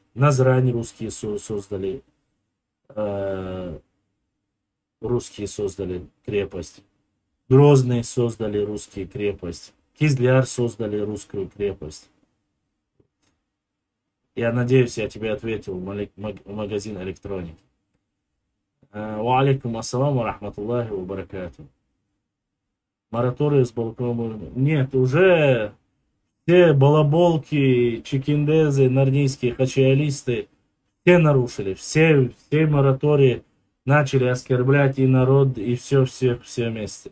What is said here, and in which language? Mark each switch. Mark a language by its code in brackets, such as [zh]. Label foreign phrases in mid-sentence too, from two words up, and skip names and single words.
[ru] Назрань русские создали. Русские создали крепость. Грозные создали русские крепость. Кизляр создали русскую крепость. Я надеюсь, я тебе ответил в магазин электроники. [ar] وعليكم السلام ورحمة الله وبركاته. [ru] Мораторий с балконом. Нет, уже все балаболки, чекиндезы, нарнийские хачиалисты, все нарушили. Все моратории начали оскорблять и народ, и все вместе.